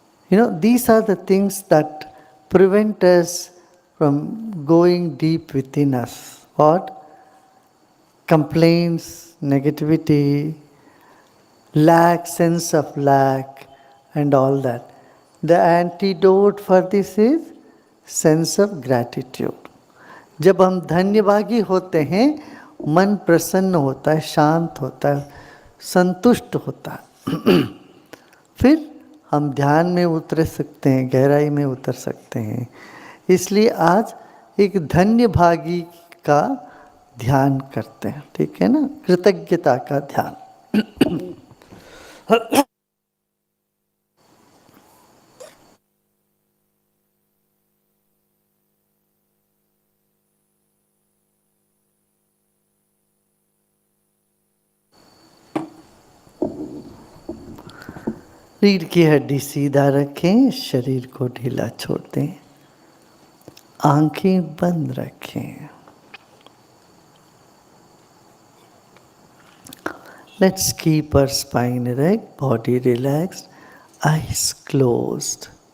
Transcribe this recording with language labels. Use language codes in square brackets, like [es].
[en] These are the things that prevent us from going deep within us. What? Complaints, negativity, lack, sense of lack, and all that. The antidote for this is sense of gratitude. [hi] जब हम धन्यभागी होते हैं, मन प्रसन्न होता है, शांत होता है, संतुष्ट होता है। फिर हम ध्यान में उतर सकते हैं, गहराई में उतर सकते हैं। इसलिए आज एक धन्यभागी का ध्यान करते हैं, ठीक है ना? कृतज्ञता का ध्यान। रीढ़ की हड्डी सीधा रखें, शरीर को ढीला छोड़ दें, आंखें बंद रखें। [en] Let's keep our spine erect, body relaxed, eyes closed.